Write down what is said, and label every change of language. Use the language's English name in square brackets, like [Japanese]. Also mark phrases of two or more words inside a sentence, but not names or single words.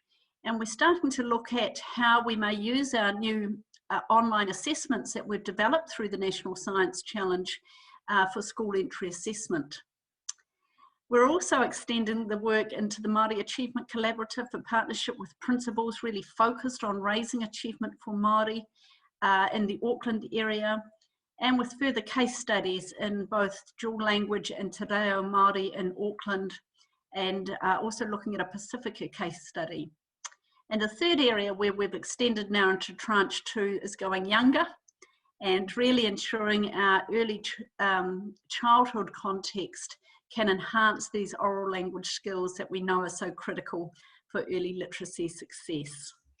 [English] And we're starting to look at how we may use our new online assessments that we've developed through the National Science Challenge for school entry assessment. We're also extending the work into the Māori Achievement Collaborative, a partnership with principals really focused on raising achievement for Māori in the Auckland area, and with further case studies in both dual language and [Māori] te reo Māori [English] in Auckland, and also looking at a Pacifica case study. And the third area where we've extended now into tranche 2 is going younger, and really ensuring our early childhood context can enhance these oral language skills that we know are so critical for early literacy success.